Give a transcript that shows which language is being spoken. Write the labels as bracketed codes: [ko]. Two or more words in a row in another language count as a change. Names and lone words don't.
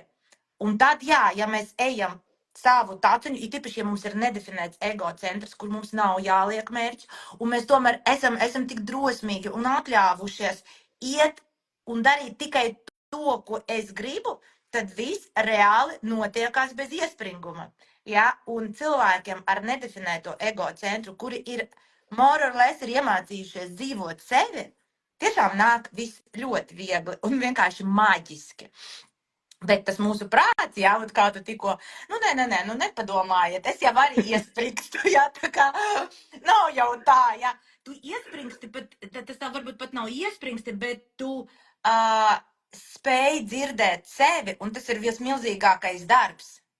[lv] Un tad, ja mēs ejam savu taciņu, it īpaši, ja mums ir nedefinēts ego centrs, kur mums nav jāliek mērķi, un mēs tomēr esam tik drosmīgi un atļāvušies iet un darīt tikai to, ko es gribu, tad viss reāli notiekās bez iespringuma. ja, un cilvēkiem ar nedefinēto ego centru, kuri ir [en] more or less [lv] ir iemācījušies dzīvot sevi, tiešām nāk viss ļoti viegli un vienkārši maģiski. Bet tas mūsu prāts, jā, un kā tu tikko, nē, nepadomājiet, es jau arī iespringstu, jā, tā kā nav jau tā, jā. Tu iespringsti, bet tas tā varbūt pat nav iespringsti, bet tu spēj dzirdēt sevi, un tas ir vismilzīgākais darbs.